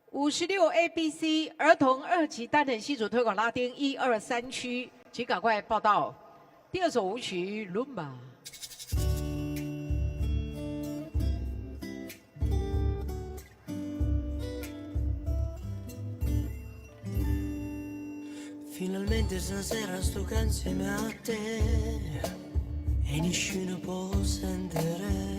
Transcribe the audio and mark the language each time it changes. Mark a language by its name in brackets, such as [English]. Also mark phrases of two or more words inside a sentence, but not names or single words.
[Chinese] 56ABC 儿童2级单人戏组推广拉丁1、2、3区，请赶快报到。第2首舞曲《Lumba》。 [Italian] Finalmente stasera sto qua insieme a te e nessuno può sentire.